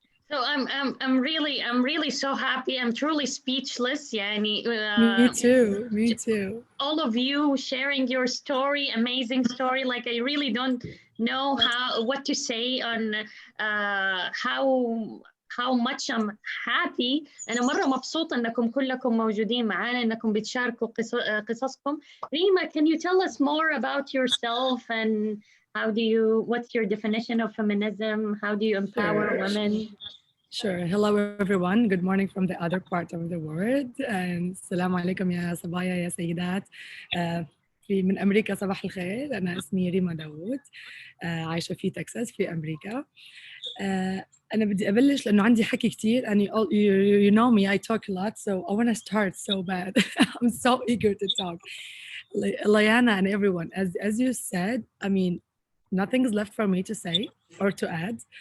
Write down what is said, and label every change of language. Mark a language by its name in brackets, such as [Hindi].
[English] So I'm really so happy. I'm truly speechless. يعني, Me too. All of you sharing your story, amazing story. Like I really don't know what to say on how much I'm happy. [Arabic] أنا مرة مبسوطة إنكم كلكم موجودين معانا، إنكم بتشاركوا قصصكم. [English] Rima, can you tell us more about yourself and what's your definition of feminism? How do you empower women? Sure. Hello, everyone. Good morning from the other part of the world. And Assalamu alaikum [Arabic] ya sabaya ya sayyidat. من أمريكا. صباح الخير، أنا اسمي ريما داوود، عايشة في تكساس في أمريكا. أنا بدي أبلش لأنه عندي حكي كتير [English] and you know me, I talk a lot, so I want to start so bad. I'm so eager to talk. Liana and everyone, as you said, I mean, nothing is left for me to say or to add.